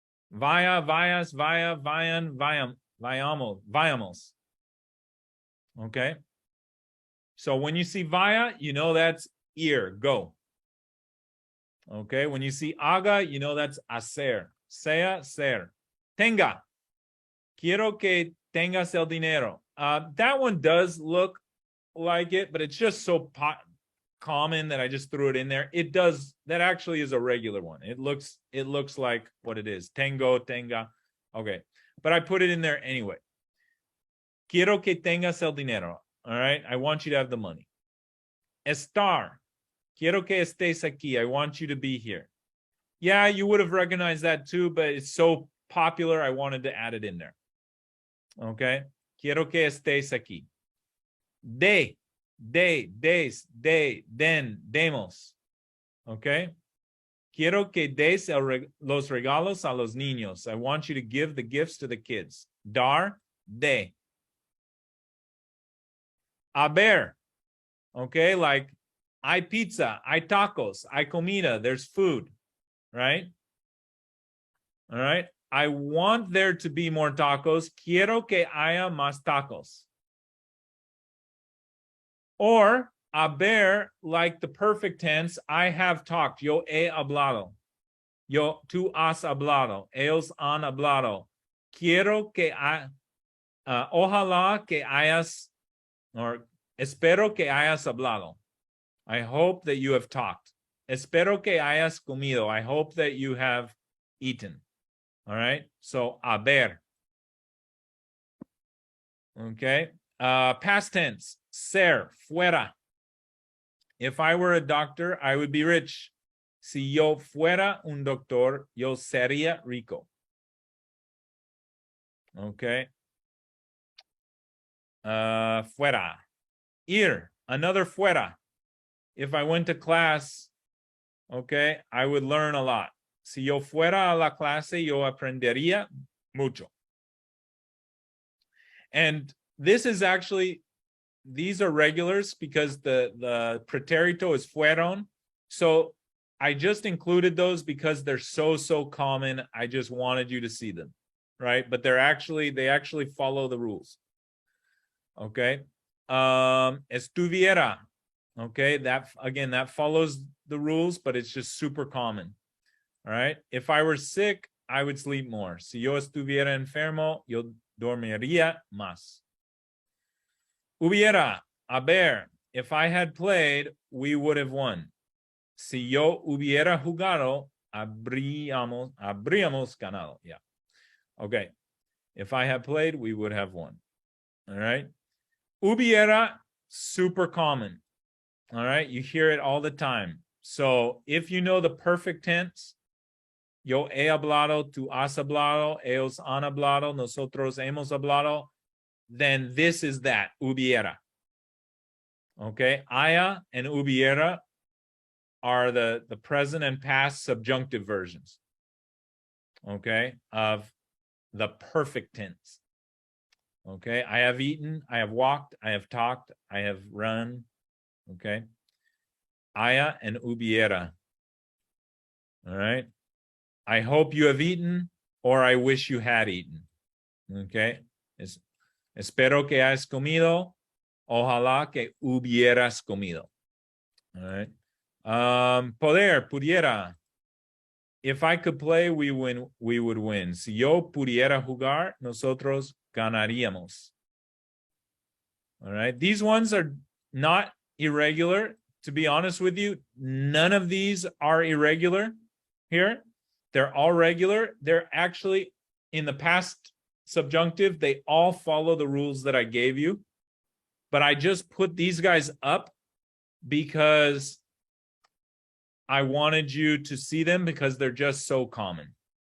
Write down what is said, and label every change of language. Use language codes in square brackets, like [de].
[es] Vaya, vayas, vaya, vayan, vayamos. [en] Okay? So when you see vaya, you know that's ir, go. Okay? When you see haga, you know that's hacer. [es] Sea, ser. Tenga. Quiero que tengas el dinero. [en] That one does look like it, but it's just so common that I just threw it in there. It does, that actually is a regular one. It looks like what it is. Tengo, tenga. Okay, but I put it in there anyway. [es] Quiero que tengas el dinero. [en] All right, I want you to have the money. Estar. [es] Quiero que estés aquí. [en] I want you to be here. Yeah, you would have recognized that too, but it's so popular, I wanted to add it in there. [es] Okay, quiero que estés aquí. De, des, den, demos. Okay? Quiero que des los regalos a los niños. [en] I want you to give the gifts to the kids. Dar, de. Haber. Okay, like [es] hay pizza, hay tacos, hay comida, [en] there's food, right? All right. I want there to be more tacos. [es] Quiero que haya más tacos. [en] Or haber, like the perfect tense, I have talked. [es] Yo he hablado. Tú has hablado. Ellos han hablado. Quiero que ojalá que hayas, [en] or [es] espero que hayas hablado. [en] I hope that you have talked. [es] Espero que hayas comido. [en] I hope that you have eaten. All right. So haber. Okay. Past tense. Ser, fuera. If I were a doctor, I would be rich. [es] Si yo fuera un doctor, yo sería rico. Okay. Fuera. Ir. another fuera. [en] If I went to class, okay, I would learn a lot. [es] Si yo fuera a la clase, yo aprendería mucho. [en] And this is actually, these are regulars because the pretérito is fueron. So I just included those because they're so common. I just wanted you to see them, right? But they actually follow the rules. Okay. Estuviera. Okay, that again, that follows the rules, but it's just super common. All right. If I were sick, I would sleep more. [es] Si yo estuviera enfermo, yo dormiría más. Hubiera, haber. [en] If I had played, we would have won. [es] Si yo hubiera jugado, habríamos ganado. [en] Yeah. Okay. If I had played, we would have won. All right. Hubiera, super common. All right. You hear it all the time. So if you know the perfect tense, [es] yo he hablado, tú has hablado, ellos han hablado, nosotros hemos hablado, [en] then this is that, hubiera. Okay. Haya and hubiera are the present and past subjunctive versions, okay, of the perfect tense. Okay, I have eaten, I have walked, I have talked, I have run. Okay, haya and hubiera. All right, I hope you have eaten, or I wish you had eaten. [es] Okay, espero que hayas comido, ojalá que hubieras comido. All right. Poder, pudiera. [en] If I could play, we would win. [es] Si yo pudiera jugar, nosotros ganaríamos. [en] All right. These ones are not irregular. To be honest with you, none of these are irregular here. They're all regular. They're actually in the past subjunctive. They all follow the rules that I gave you. But I just put these guys up because I wanted you to see them because they're just so common.